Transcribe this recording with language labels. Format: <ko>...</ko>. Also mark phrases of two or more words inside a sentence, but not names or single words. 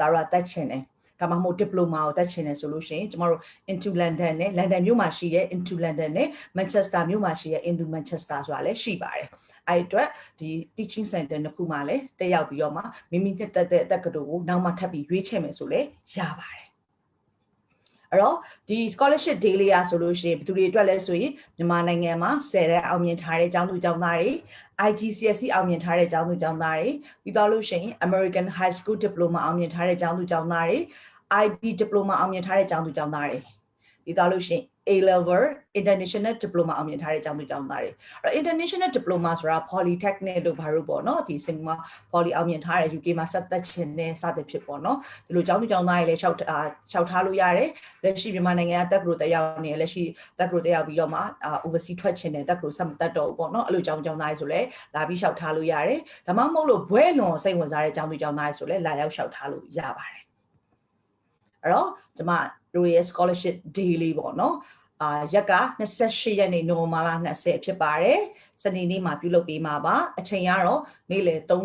<my>သားတို့ကတက်ချင်တယ်ဒါမှမဟုတ် diploma ကိုတက်ချင်တယ်ဆိုလို့ရှိရင်ကျမတို့ into London နဲ့ London မြို့မှာရှိတဲ့ into London နဲ့ Manchester မြို့မှာရှိတဲ့ into Manchester ဆိုတာလည်းရှိပါတယ်အဲ့အတွက်ဒီ</my> <en>teaching center</en> <my>နှစ်ခုမှာလည်းတက်ရောက်ပြီးတော့မှမိမိတက်တဲ့တက္ကသိုလ်ကိုနောက်မှထပ်ပြီးရွေးချယ်မယ်ဆိုလည်းရပါတယ်အဲ့တော့ဒီ</my> <en>scholarship day</en> <my>လေးอ่ะဆိုလို့ရှိရင်ဘယ်သူတွေအတွက်လဲဆိုရင်မြန်မာနိုင်ငံမှာ10တဲ့အောင်မြင်ထားတဲ့ကျောင်းသူကျောင်းသားတွေ IGCSE အောင်မြင်ထားတဲ့ကျောင်းသူကျောင်းသားတွေပြီးတော့လို့ရှိရင် American High School Diploma အောင်မြင်ထားတဲ့ကျောင်းသူကျောင်းသားတွေ IB Diploma အောင်မြင်ထားတဲ့ကျောင်းသူကျောင်းသားတွေပြီးတော့လို့ရှိရင်</my> <en>A level international diploma</en> <my>အောင်မြင်ထား တဲ့ကျောင်းသူကျောင်းသားတွေအဲ့</my> <en>international diploma</en> <my>ဆိုတာ polytechnic လို့ဘာလို့ပေါ့နော်ဒီ Singapore poly အောင်မြင်ထားတဲ့ UK မှာဆက်သက်ခြင်းနဲ့စသဖြင့်ပေါ့နော်ဒီ လိုကျောင်းသူကျောင်းသားတွေလည်းလျှောက်ထားလို့ရတယ်လက်ရှိမြန်မာနိုင်ငံကတက္ကသိုလ်တက်ရောက်နေလက်ရှိတက္ကသိုလ်တက်ရောက်ပြီးတော့မှoverseas ထွက်ခြင်းနဲ့တက္ကသိုလ်ဆက်မတက်တော့ဘူးပေါ့နော်အဲ့လိုကျောင်းသားတွေဆိုလည်းလာပြီးလျှောက်ထားလို့ရတယ်ဒါမှမဟုတ်လို့ဘွဲလွန်စိတ်ဝင်စားတဲ့ကျောင်းသူကျောင်းသားတွေဆိုလည်းလာရောက်လျှောက်ထားလို့ရပါတယ်အဲ့တော့ကျမတို့ရဲ့</my> <en>scholarship day</en> <my>လေးပေါ့နော်ရက်က28ရက်နေ့နိုဝင်ဘာလ20ဖြစ်ပါတယ်စနေနေ့မှာပြုလုပ်ပေးမှာပါအချိန်ကတော့နေ့လယ်</my>